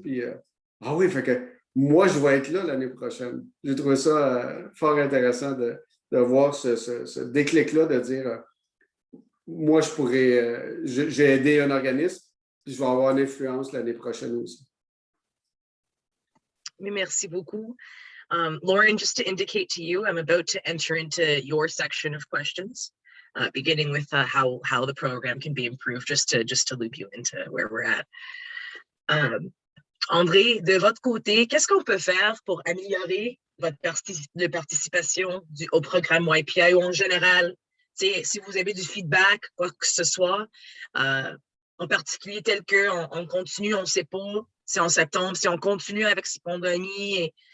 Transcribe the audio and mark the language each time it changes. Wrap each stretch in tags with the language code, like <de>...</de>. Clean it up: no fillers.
<fr>Puis, ah oui, fait que moi, je vais être là l'année prochaine. J'ai trouvé ça fort intéressant de voir ce déclic-là, de dire, moi, je pourrais, j'ai aidé un organisme, puis je vais avoir une influence l'année prochaine aussi. Mais merci beaucoup.</fr> <en>Lauren, just to indicate to you, I'm about to enter into your section of questions, beginning with how the program can be improved, just to loop you into where we're at.</en> <fr>André, de votre côté, qu'est-ce qu'on peut faire pour améliorer votre participation au programme YPI ou en général? Si vous avez du feedback, quoi que ce soit, en particulier tel qu'on continue, on ne sait pas, c'est en septembre, si on continue avec ces pandémies.</fr>